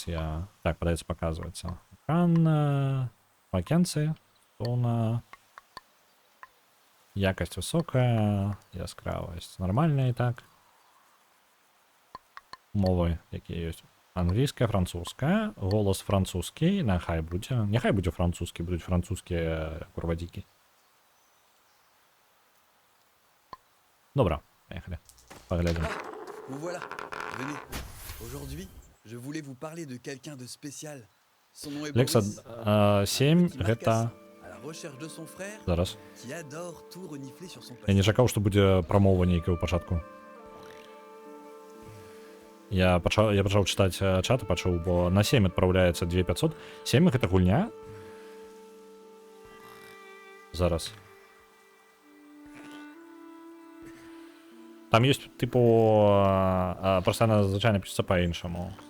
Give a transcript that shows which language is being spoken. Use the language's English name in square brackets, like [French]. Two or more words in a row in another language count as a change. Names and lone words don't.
[Belarusian] Так, падаецца, паказваецца. Экран, вакансыі, тона, якасць высокая, яскравасць нармальная, і так. Мовы, якія ёсць. Англійская, французская, голас французскі, няхай будзе французскі, будуць французскія курвадзікі. Добра, [Russian] поехали. Поглядим. [French] Vous voilà, venez. Aujourd'hui, je voulais vous parler de quelqu'un de spécial. Son nom est Лекса, Boris. [Belarusian] 7, гэта... [French] À la recherche de son frère, [Belarusian] Зараз. [French] qui adore tout renifler sur son [Belarusian] Я не [French] passage. [Belarusian] чакаў, што будзе прамова нейкая ў пачатку. Я пачаў чытаць чат і пачуў, бо на 7 адпраўляецца 2500. 7 гэта гульня? Зараз. Там ёсць, типу, [Russian] просто она [Belarusian] звычайна пішецца па-іншаму.